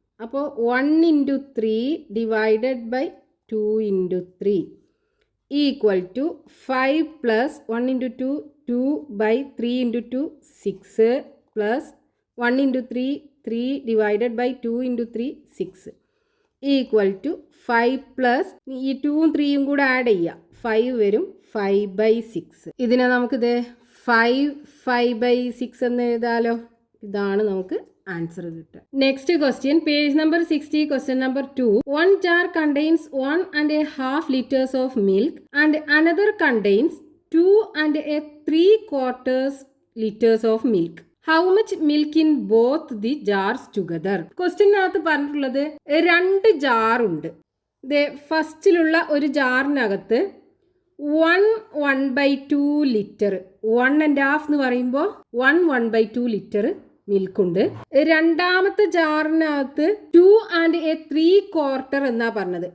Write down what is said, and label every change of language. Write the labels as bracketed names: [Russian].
[Malayalam] അപ്പോൾ 1 × 3 divided by 2 × 3 equal to 5 plus 1 × 2 2/3 × 2 6 plus 1 × 3 3 divided by 2 × 3 6 equal to 5 plus ഈ 2ഉം 3യും കൂടെ add ചെയ്യുക. 5 വരും. 5/6. ഇതിനെ നമുക്കിത് 5/6 എന്ന് എഴുതാലോ. ഇതാണ് നമുക്ക് ആൻസർ കിട്ടുക. [English] Next question, page number 60, question number 2. 1 jar contains 1.5 liters of milk and another contains 2.75 liters of milk. How much milk in both the jars together? [Malayalam] ക്വസ്റ്റ്യനകത്ത് പറഞ്ഞിട്ടുള്ളത് 2 ജാർ ഉണ്ട്. ഫസ്റ്റിലുള്ള ഒരു ജാറിനകത്ത് 1/2 ലിറ്റർ, 1.5 എന്ന് പറയുമ്പോൾ 1/2 ലിറ്റർ മിൽക്കുണ്ട്. രണ്ടാമത്തെ ജാറിനകത്ത് 2.75 എന്നാ പറഞ്ഞത്.